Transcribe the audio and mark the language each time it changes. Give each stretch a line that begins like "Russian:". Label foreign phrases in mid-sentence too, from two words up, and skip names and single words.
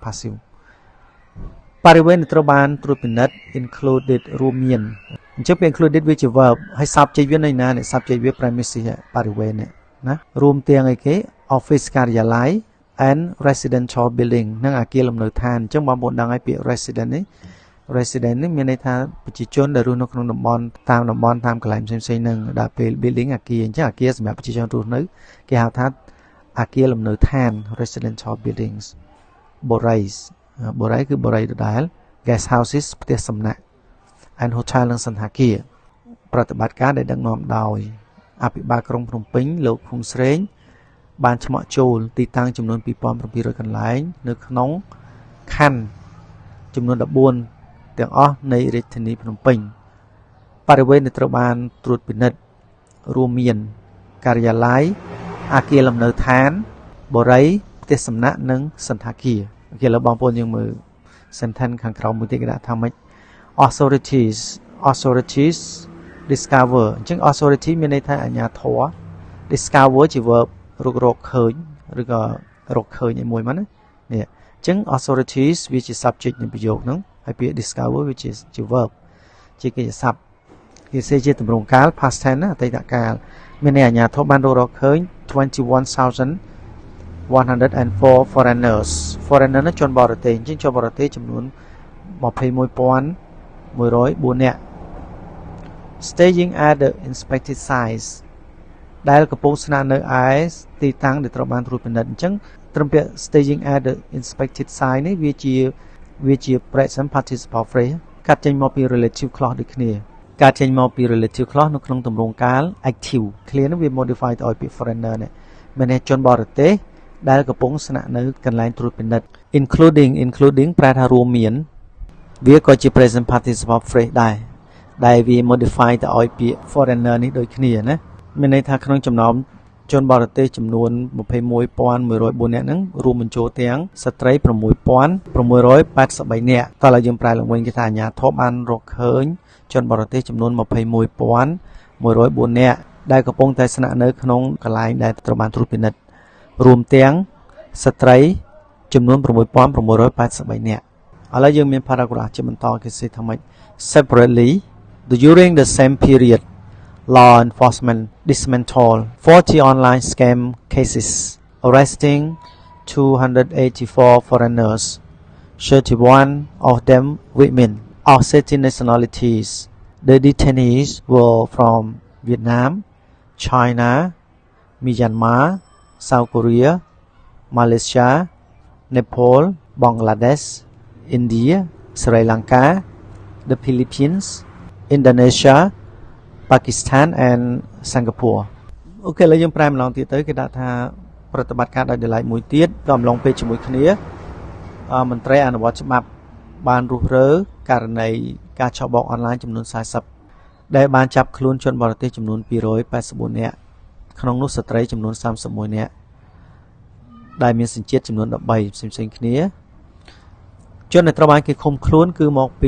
Khmer: passive បរិវេណត្រូវបានត្រួតពិនិត្យ included រួមមានអញ្ចឹងពាក្យ included វាជា verb ហើយ subject វានៅណានេះ subject វា premises បរិវេណណារួមទាំងអីគេ office ការិយាល័យ
English: and residential building
Khmer: និងអគារលំនៅឋានអញ្ចឹងបងប្អូនដឹង ហើយពាក្យ resident នេះ resident នេះមានន័យថាប្រជាជនដែលរស់នៅក្នុងតំបន់តាមកន្លែងផ្សេងៗហ្នឹងដល់ពេល building អគារអញ្ចឹងអគារសម្រាប់ប្រជាជនរស់នៅគេហៅថាអ គារលំនៅឋាន
English: residential buildings
Khmer: បូរីគឺបូរីដដែល
English: guest houses
Khmer: ផ្ទះសំណាក់
English: and hotel
Khmer: និងសន្តាគារប្រតិបត្តិការដែល ដឹកនាំដោយអភិបាលក្រុងភ្នំពេញលោកឃុំស្រេងបានឆ្មក់ចូលទីតាំងចំនួន2700កន្លែងនៅក្នុងខណ្ឌចំនួន14ទាំងអស់នៃរាជធានីភ្នំពេញបរិវេណដែលត្រូវបានត្រួតពិនិត្យរួមមានការិយាល័យអគារលំនៅឋានបូរីផ្ទះសំណាក់និងសន្តាគារអូខេឥឡូវបងប្អូនយើងមើល sentence ខាងក្រោមមួយទៀតគេដាក់ថាម៉េច
English: authorities discover
Khmer: អញ្ចឹង authority មានន័យថាអាជ្ញាធរ discover ជា verb រកឃើញឬក៏រកឃើញឲ្យមួយមកណានេះអញ្ចឹង authorities វាជា subject នៃប្រយោគហ្នឹងហើយពាក្យ discover វាជា verb ជាកិច្ចសព្ទគេសេជាទម្រង់កាល
English: past tense
Khmer: ណាអតីតកាលមានន័យអាជ្ញាធរបានរកឃើញ 21,104 foreigner ណាជនបរទេសអញ្ចឹងជនបរទេសចំនួន 21,104 នាក់
English: staging at the inspected sites
Khmer: ដែលកំពុងស្នាក់នៅឯទីតាំងដែលត្រូវបានត្រួតពិនិត្យអញ្ចឹងត្រឹមពាក្យ
English: staging at the inspected site
Khmer: នេះវាជា
English: present participle phrase
Khmer: កាត់ចេញមកពី
English: relative clause
Khmer: ដូចគ្នាកាត់ចេញមកពី
English: relative clause
Khmer: នៅក្នុងទម្រង់កាល
English: active clear
Khmer: នោះវា modify ទៅឲ្យពាក្យ foreigner នេះមានន័យជនបរទេសដែលកំពុងស្នាក់នៅកន្លែងត្រួតពិនិត្យ including ប្រែថារួមមានវាក៏ជា
English: present participle phrase
Khmer: ដែលវា modify ទៅឲ្យពាក្យ foreigner នេះដូចគ្នាណាមានន័យថាក្នុងចំណោមជនបរទេសចំនួន 21,104 នាក់ហ្នឹងរួមបញ្ចូលទាំងស្ត្រី 6,683 នាក់តោះឡើយយើងប្រែឡើងវិញគេថាអាជ្ញាធរបានរកឃើញជនបរទេសចំនួន 21,104 នាក់ដែលកំពុងតែស្នាក់នៅក្នុងកន្លែងដែលត្រូវបានត្រួតពិនិត្យរួមទាំងស្ត្រីចំនួន 6,683 នាក់ឥឡូវយើងមាន paragraph ជាបន្តគេសេថាម៉េច
English: separately during the same period law enforcement dismantled 40 online scam cases arresting 284 foreigners 31 of them women of 60 nationalities the detainees were from Vietnam China Myanmar South Korea Malaysia Nepal Bangladesh India Sri Lanka the Philippines Indonesia Pakistan and Singapore
Khmer: អូខេឥឡូវយើងប្រែម្ដងទៀតទៅគេដាក់ថាប្រ តិបត្តិការដោយដលៃមួយទៀតក៏អំឡុងពេលជាមួយគ្នាមន្ត្រីអនុវត្តច្បាប់បានរុះរើករណីការឆបោកអនឡាញចំនួន40ដែលបានចាប់ខ្លួនជនបរទេស ចំនួន284នាក់ក្នុងនោះស្ត្រីចំនួន31នាក់ដែលមានសញ្ជាតិចំនួន13ផ្សេងៗគ្នាជនដែលត្រូវបានគេឃុំខ្លួនគឺមកពី